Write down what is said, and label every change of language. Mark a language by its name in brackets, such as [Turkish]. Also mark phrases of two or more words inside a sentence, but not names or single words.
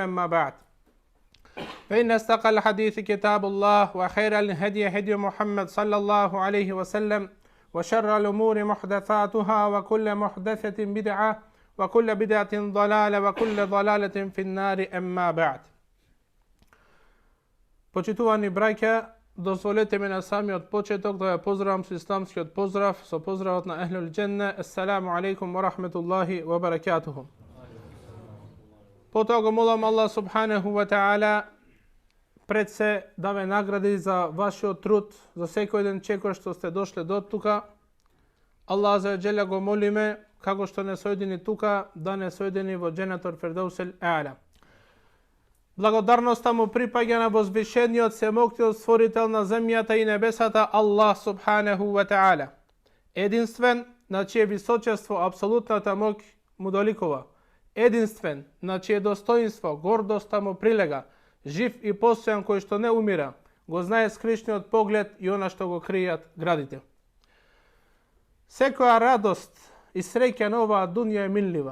[Arabic] ما بعد، فإن أصدق الحديث كتاب الله وخير الهدي هدي محمد صلى الله عليه وسلم وشر الأمور محدثاتها وكل محدثة بدعة وكل بدعة ضلالة وكل ضلالة في النار. أما بعد. [Macedonian] Почитувани браќа, дозволете ми на самиот почеток да ја поздравам со исламскиот поздрав, со поздравот на [Arabic] أهل الجنة. السلام عليكم ورحمة الله وبركاته. [Macedonian] Потоа го молам Аллах [Arabic] سبحانه وتعالى [Macedonian] пред се да ве награди за вашиот труд, за секој ден чекор што сте дошле до тука. Аллах [Arabic] عز وجل [Macedonian] го молиме, како што не соедини тука, да не соедини во [Arabic] جنة الفردوس الأعلى. [Macedonian] Благодарноста му припаѓа на возвишениот семоктиот створител на земјата и небесата Аллах [Arabic] سبحانه وتعالى. [Macedonian] Единствен, на чие височество апсолутната моќ му доликува. Единствен, на чие достоинство гордоста му прилега, жив и постојан кој што не умира, го знае скришниот поглед и она што го кријат градите. Секоја радост и среќа на оваа дуња е минлива.